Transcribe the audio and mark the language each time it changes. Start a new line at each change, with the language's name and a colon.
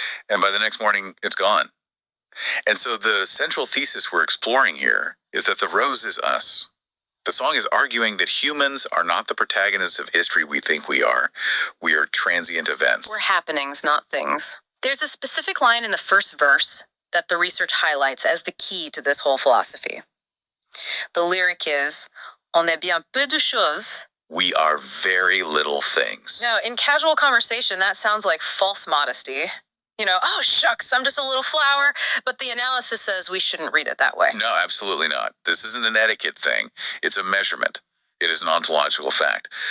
English: And by the next morning, it's gone. And so the central thesis we're exploring here is that the rose is us. The song is arguing that humans are not the protagonists of history we think we are. We are transient events. We're happenings, not things. There's a specific line in the first verse that the research highlights as the key to this whole philosophy. The lyric is,
French: On est bien peu de choses.
English: We are very little things. Now, in casual conversation, that sounds like false modesty. Oh, shucks, I'm just a little flower. But the analysis says we shouldn't read it that way. No, absolutely not. This isn't an etiquette thing. It's a measurement. It is an ontological fact.